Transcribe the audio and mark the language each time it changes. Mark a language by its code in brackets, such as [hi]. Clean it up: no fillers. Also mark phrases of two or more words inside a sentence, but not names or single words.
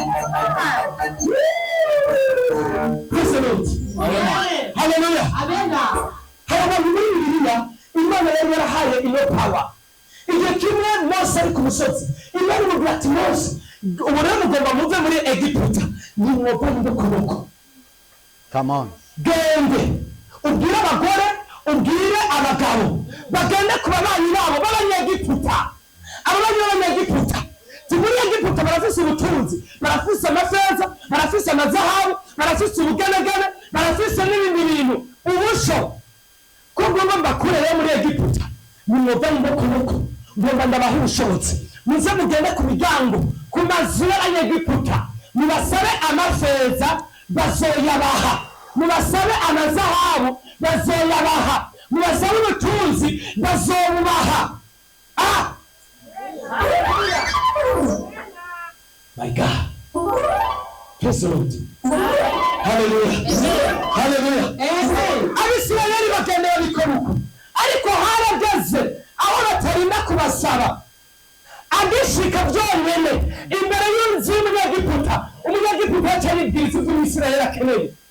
[rn] Haleluya. Hari abantu muri Bibiliya Imana yari yarahaye ino power. Igihe kimwe Mose ari ku musozi, Imana imubwira ati Mose, ubu rero mugomba muve muri Egiputa, nimwova n'ukuboko. [en] Come on. [rn] Gende ubwire abagore, ubwire abagabo bagende ku babanyi babo b'Abanyegiputa. Ababanyi b'Abanyegiputa muri Egiputa barafise ubutunzi, barafise amafeza, barafise amazahabu, barafise ubugenegene, barafise n'ibindi bintu. Ubusho ko ngomba mbakurere muri Egiputa, nimwova n'ukuboko, ngomba ndabaha ubushobozi, muze mugende ku miryango, ku mazu y'Abanyegiputa, mubasabe amafeza bazoyabaha, mubasabe amazahabu bazoyabaha, mubasabe ubutunzi bazobubaha. [en] My God. Praise the Lord. Hallelujah. Hallelujah. [rn] Abisirayeli bagenda babikora uko, ariko harageze aho batarinda kubasaba, agishika byonyene imbere y'inzu y'Umunyegiputa, Umunyegiputa yaribwiriza ibyo Umwisirayeli akeneye.